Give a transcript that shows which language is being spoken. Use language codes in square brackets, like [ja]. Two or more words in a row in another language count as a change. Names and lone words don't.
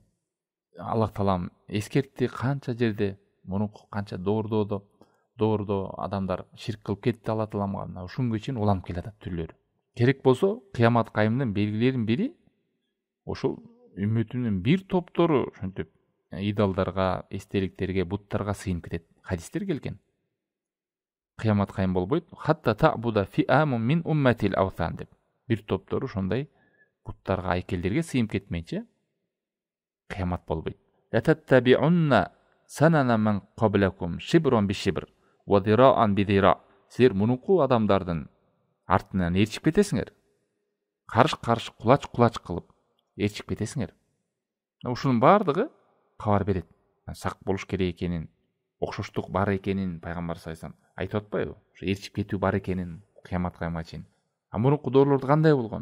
[ky] Аллах Таалам эскертти канча жерде, мурунку канча доордо адамдар ширк кылып кетти Алла Тааламга, мына ушунга чейин уланып келатат түрлөрү. Керек болсо кыямат кайымдын белгилеринин бири ошол үммөтүнүн бир топтору ошентип идолдарга, эстеликтерге, буттарга сыйынып кетет. Хадистер келген. Кыямат кайым болбойт. [ar] حتى تعبد فئام من أمتي الأوثان деп. [ky] Бир топтору ошондой буттарга, айкелдерге сыйынып кетмейчи кыямат болбойт. [ar] لتتبعن سنن من قبلكم شبرا بشبر وذراعا بذراع. [ky] Силер мунуку адамдардын артынан ээрчип кетесиңер. Карыш-карыш, кулач-кулач кылып ээрчип кетесиңер. Ушунун бардыгы кабар берет. Сак болуш керек экенин, окшоштук бар экенин пайгамбар [ar] صلى الله عليه وسلم [ky] айтып атпайбы? Ушу ээрчип кетүү бар экенин кыямат кайымга чейин. Мурунку дорлордо кандай болгон?